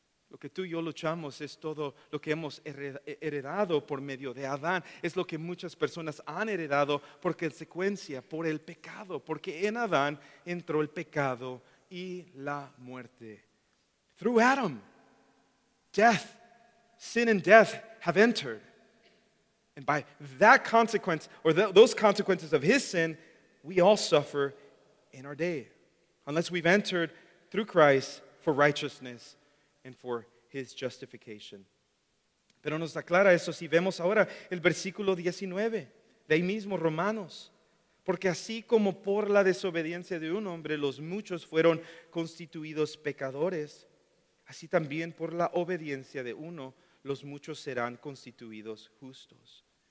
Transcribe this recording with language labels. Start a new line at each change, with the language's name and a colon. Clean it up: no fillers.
Spanish: Lo que tú y yo luchamos es todo lo que hemos heredado por medio de Adán. Es lo que muchas personas han heredado por consecuencia, por el pecado. Porque en Adán entró el pecado y la muerte.
English: Through Adam, death, sin and death have entered. And by that consequence, or those consequences of his sin, we all suffer in our day. Unless we've entered through Christ for righteousness and for his justification.
Spanish: Pero nos aclara eso si vemos ahora el versículo 19, de ahí mismo Romanos. Porque así como por la desobediencia de un hombre los muchos fueron constituidos pecadores, así también por la obediencia de uno los muchos serán constituidos justos.